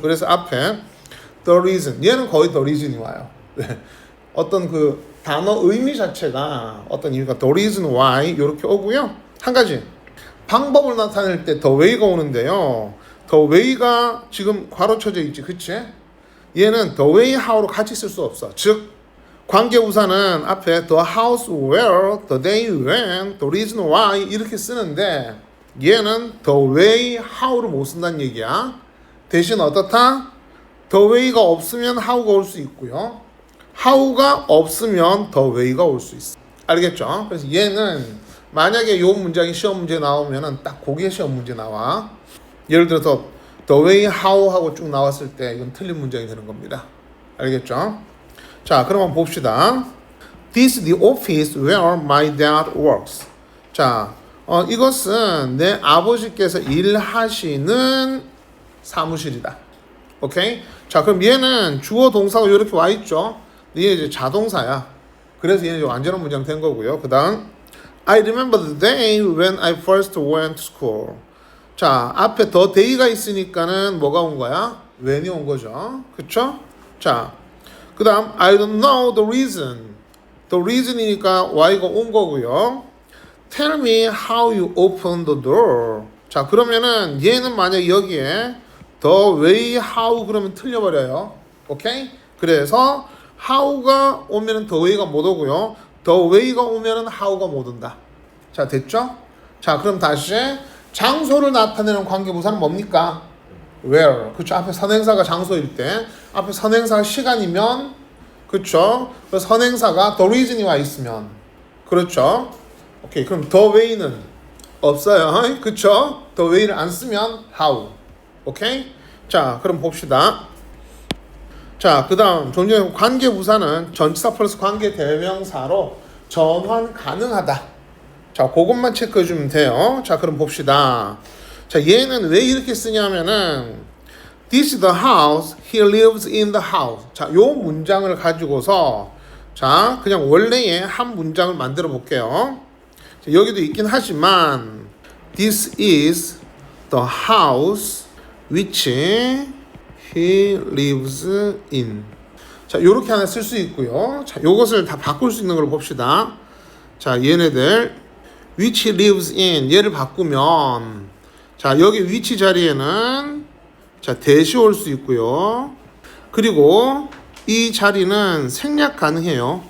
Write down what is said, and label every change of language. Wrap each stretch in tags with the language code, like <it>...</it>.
<ko>그래서 앞에 the reason 얘는 거의 the reason이 와요. 어떤 그 단어 의미 자체가 어떤 이유가 the reason why 이렇게 오고요. 한 가지 방법을 나타낼 때 the way가 오는데요. the way가 지금 괄호쳐져 있지, 그치? 얘는 the way how로 같이 쓸 수 없어. 즉 관계부사는 앞에 the house where, the day when, the reason why 이렇게 쓰는데 얘는 the way how를 못 쓴다는 얘기야. 대신 어떻다? the way가 없으면 how가 올 수 있고요. how가 없으면 the way가 올 수 있어. 알겠죠? 그래서 얘는 만약에 요 문장이 시험 문제 나오면은 딱 그게 시험 문제 나와. 예를 들어서 the way how 하고 쭉 나왔을 때 이건 틀린 문장이 되는 겁니다. 알겠죠? 자, 그럼 한번 봅시다.</ko> <en>This is the office where my dad works.</en> <ko>자, 이것은 내 아버지께서 일하시는 사무실이다. 오케이? 자, 그럼 얘는 주어 동사가 이렇게 와 있죠. 얘 이제 자동사야. 그래서 얘는 완전한 문장 된 거고요. 그 다음</ko> <en>I remember the day when I first went to school.</en> <ko>자, 앞에 the day가 있으니까는 뭐가 온 거야? when이 온 거죠. 그쵸?</ko> <en>자,</en> <ko>그 다음</ko> <en>I don't know the reason.</en> <ko>The reason이니까 why가 온 거고요.</ko> <en>Tell me how you open the door.</en> <ko>자, 그러면은 얘는 만약 여기에 the way how 그러면 틀려버려요. 오케이? 그래서 how가 오면은 the way가 못 오고요. the way가 오면은 how가 못 온다. 자, 됐죠? 자, 그럼 다시 장소를 나타내는 관계부사는 뭡니까? where. 그쵸? 앞에 선행사가 장소일 때, 앞에 선행사가 시간이면, 그쵸? 그 선행사가 the reason이 와 있으면, 그렇죠? 오케이. 그럼 the way는 없어요. 그쵸? the way를 안 쓰면 how. 오케이? 자, 그럼 봅시다. 자, 그 다음 좀 전에 관계부사는 전치사 플러스 관계대명사로 전환 가능하다. 자, 그것만 체크해 주면 돼요. 자, 그럼 봅시다. 자, 얘는 왜 이렇게 쓰냐면은</ko> <en>This is the house. He lives in the house.</en> <ko>자, 요 문장을 가지고서 자, 그냥 원래의 한 문장을 만들어 볼게요.</ko> <en>자,</en> <ko>여기도 있긴 하지만</ko> <en>This is the house which he lives in.</en> <ko>자, 요렇게 하나 쓸 수 있고요. 자, 요것을 다 바꿀 수 있는 걸 봅시다. 자, 얘네들 which lives in 얘를 바꾸면 자, 여기 which 자리에는 자, 대시 올 수 있고요. 그리고 이 자리는 생략 가능해요.</ko>